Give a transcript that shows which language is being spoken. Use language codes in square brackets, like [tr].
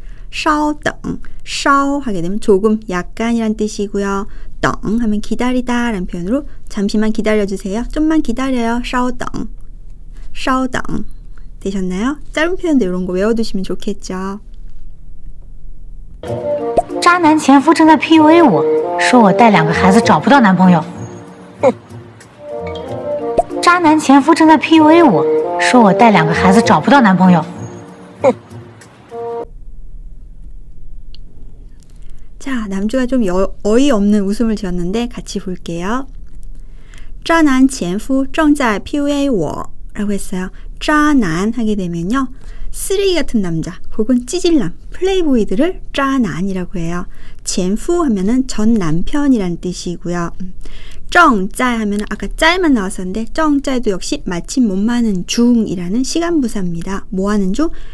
[ko] 稍等, 稍 하게 되면 조금, 약간이란 뜻이고요. 等 하면 기다리다 라는 표현으로 잠시만 기다려주세요. 좀만 기다려요. 稍等, 稍等 되셨나요? 짧은 표현도 이런 거 외워두시면 좋겠죠. [zh] 渣男前夫正在 PUA 我，说我带2个孩子找不到男朋友。渣男前夫正在 PUA 我，说我带2个孩子找不到男朋友。 [ko] 자, 남주가 좀 어이없는 웃음을 지었는데 같이 볼게요. [zh] 渣男前夫正在 PUA 我 [ko] 라고 했어요. 渣男 하게 되면요. 쓰레기 같은 남자 혹은 찌질남, 플레이보이들을 渣男이라고 해요. 前夫 하면은 전 남편이란 뜻이고요. 正在 하면은 아까 짤만 나왔었는데 正在도 역시 마침 못 마는 중이라는 시간부사입니다. 뭐 하는 중?